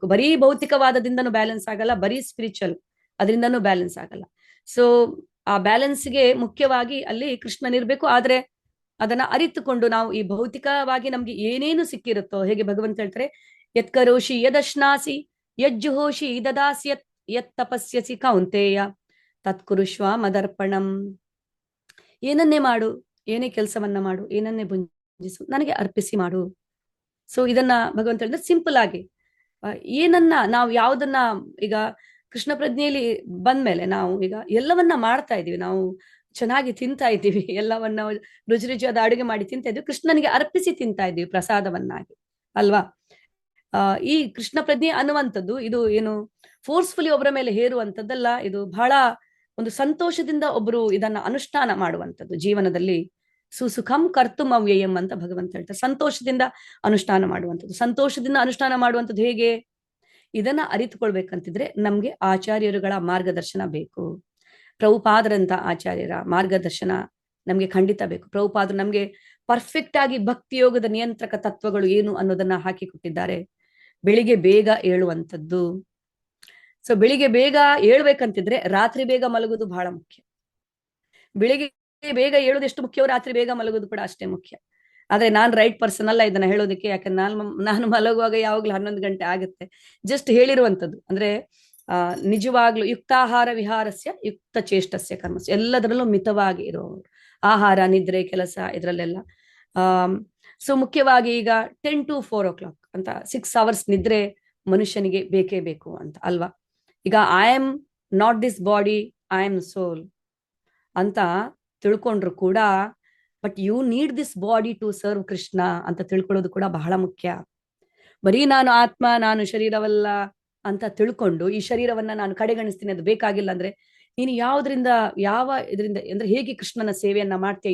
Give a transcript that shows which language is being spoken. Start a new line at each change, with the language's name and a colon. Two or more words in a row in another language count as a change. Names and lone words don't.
Kannada: ಬರೀ ಭೌತಿಕವಾದದಿಂದನೂ ಬ್ಯಾಲೆನ್ಸ್ ಆಗಲ್ಲ, ಬರೀ ಸ್ಪಿರಿಚುವಲ್ ಅದರಿಂದನೂ ಬ್ಯಾಲೆನ್ಸ್ ಆಗಲ್ಲ. ಸೊ ಆ ಬ್ಯಾಲೆನ್ಸ್ಗೆ ಮುಖ್ಯವಾಗಿ ಅಲ್ಲಿ ಕೃಷ್ಣನಿರ್ಬೇಕು. ಆದ್ರೆ ಅದನ್ನ ಅರಿತುಕೊಂಡು ನಾವು ಈ ಭೌತಿಕವಾಗಿ ನಮ್ಗೆ ಏನೇನು ಸಿಕ್ಕಿರುತ್ತೋ, ಹೇಗೆ ಭಗವಂತ ಹೇಳ್ತಾರೆ,
Sanskrit: ಯತ್ಕರೋಷಿ ಯದಶ್ನಾಸಿ ಯಜ್ಜುಹೋಷಿ ದದಾಸಿ ಯತ್ ತಪಸ್ಯಸಿ ಕೌಂತೆಯ ತತ್ಕುರುಷ್ವ ಮದರ್ಪಣಂ.
Kannada: ಏನನ್ನೇ ಮಾಡು, ಏನೇ ಕೆಲಸವನ್ನ ಮಾಡು, ಏನನ್ನೇ ಭುಂಜಿಸು, ನನಗೆ ಅರ್ಪಿಸಿ ಮಾಡು. ಸೊ ಇದನ್ನ ಭಗವಂತ ಹೇಳಿದ್ರೆ ಸಿಂಪಲ್ ಆಗಿ ಏನನ್ನ ನಾವು ಯಾವ್ದನ್ನ ಈಗ ಕೃಷ್ಣ ಪ್ರಜ್ಞೆಯಲ್ಲಿ ಬಂದ್ಮೇಲೆ ನಾವು ಈಗ ಎಲ್ಲವನ್ನ ಮಾಡ್ತಾ ಇದೀವಿ, ನಾವು ಚೆನ್ನಾಗಿ ತಿಂತಾ ಇದ್ದೀವಿ, ಎಲ್ಲವನ್ನ ರುಚಿಯಾದ ಅಡುಗೆ ಮಾಡಿ ತಿಂತಾ ಇದ್ದೀವಿ, ಕೃಷ್ಣನಿಗೆ ಅರ್ಪಿಸಿ ತಿಂತಾ ಇದ್ದೀವಿ ಪ್ರಸಾದವನ್ನಾಗಿ ಅಲ್ವಾ. ಈ ಕೃಷ್ಣ ಪ್ರಜ್ಞೆ ಅನ್ನುವಂಥದ್ದು ಇದು ಏನು ಫೋರ್ಸ್ಫುಲಿ ಒಬ್ಬರ ಮೇಲೆ ಹೇರುವಂಥದ್ದಲ್ಲ, ಇದು ಬಹಳ ಒಂದು ಸಂತೋಷದಿಂದ ಒಬ್ರು ಇದನ್ನ ಅನುಷ್ಠಾನ ಮಾಡುವಂಥದ್ದು. ಜೀವನದಲ್ಲಿ
Sanskrit: ಸುಸುಖಂ ಕರ್ತುಂ ಅವ್ಯಯಂ
Kannada: ಅಂತ ಭಗವಂತ ಹೇಳ್ತಾರೆ. ಸಂತೋಷದಿಂದ ಅನುಷ್ಠಾನ ಮಾಡುವಂಥದ್ದು. ಸಂತೋಷದಿಂದ ಅನುಷ್ಠಾನ ಮಾಡುವಂಥದ್ದು ಹೇಗೆ? ಇದನ್ನ ಅರಿತುಕೊಳ್ಬೇಕಂತಿದ್ರೆ ನಮ್ಗೆ ಆಚಾರ್ಯರುಗಳ ಮಾರ್ಗದರ್ಶನ ಬೇಕು. ಪ್ರಭುಪಾದರಂತ ಆಚಾರ್ಯರ ಮಾರ್ಗದರ್ಶನ ನಮ್ಗೆ ಖಂಡಿತ ಬೇಕು. ಪ್ರಭುಪಾದರು ನಮ್ಗೆ ಪರ್ಫೆಕ್ಟ್ ಆಗಿ ಭಕ್ತಿಯೋಗದ ನಿಯಂತ್ರಕ ತತ್ವಗಳು ಏನು ಅನ್ನೋದನ್ನ ಹಾಕಿಕೊಟ್ಟಿದ್ದಾರೆ. ಬೆಳಿಗ್ಗೆ ಬೇಗ ಏಳುವಂಥದ್ದು. ಸೊ ಬೆಳಿಗ್ಗೆ ಬೇಗ ಏಳ್ಬೇಕಂತಿದ್ರೆ ರಾತ್ರಿ ಬೇಗ ಮಲಗೋದು ಬಹಳ ಮುಖ್ಯ. ಬೆಳಿಗ್ಗೆ ಬೇಗ ಏಳೋದು ಎಷ್ಟು ಮುಖ್ಯವೋ ರಾತ್ರಿ ಬೇಗ ಮಲಗೋದು ಕೂಡ ಅಷ್ಟೇ ಮುಖ್ಯ. ಆದ್ರೆ ನಾನ್
English: right person
Kannada: ಅಲ್ಲ ಇದನ್ನ ಹೇಳೋದಕ್ಕೆ, ಯಾಕಂದ್ರೆ ನಾನು ಮಲಗುವಾಗ ಯಾವಾಗ್ಲೂ 11 ಗಂಟೆ ಆಗುತ್ತೆ. ಜಸ್ಟ್ ಹೇಳಿರುವಂಥದ್ದು ಅಂದ್ರೆ ನಿಜವಾಗ್ಲೂ
Sanskrit: ಯುಕ್ತಾಹಾರ ವಿಹಾರಸ್ಯ ಯುಕ್ತ ಚೇಷ್ಟಸ್ಯ ಕರ್ಮಸ್ಯ,
Kannada: ಎಲ್ಲದರಲ್ಲೂ ಮಿತವಾಗಿ ಇರುವವರು. ಆಹಾರ, ನಿದ್ರೆ, ಕೆಲಸ ಇದರಲ್ಲೆಲ್ಲ. ಸೊ ಮುಖ್ಯವಾಗಿ ಈಗ
English: 10 to 4 o'clock
Kannada: ಅಂತ 6 hours ನಿದ್ರೆ ಮನುಷ್ಯನಿಗೆ ಬೇಕೇ ಬೇಕು ಅಂತ ಅಲ್ವಾ. ಈಗ
English: I am not this body, I am soul
Kannada: ಅಂತ ತಿಳ್ಕೊಂಡ್ರು ಕೂಡ,
English: but you need this body to serve Krishna
Kannada: ಅಂತ ತಿಳ್ಕೊಳ್ಳೋದು ಕೂಡ ಬಹಳ ಮುಖ್ಯ. ಬರೀ ನಾನು ಆತ್ಮ, ನಾನು ಶರೀರವಲ್ಲ ಅಂತ ತಿಳ್ಕೊಂಡು ಈ ಶರೀರವನ್ನ ನಾನು ಕಡೆಗಣಿಸ್ತೀನಿ, ಅದು ಬೇಕಾಗಿಲ್ಲ ಅಂದ್ರೆ ನೀನು ಯಾವ ಇದರಿಂದ ಅಂದ್ರೆ ಹೇಗೆ ಕೃಷ್ಣನ ಸೇವೆಯನ್ನ ಮಾಡ್ತೀಯ?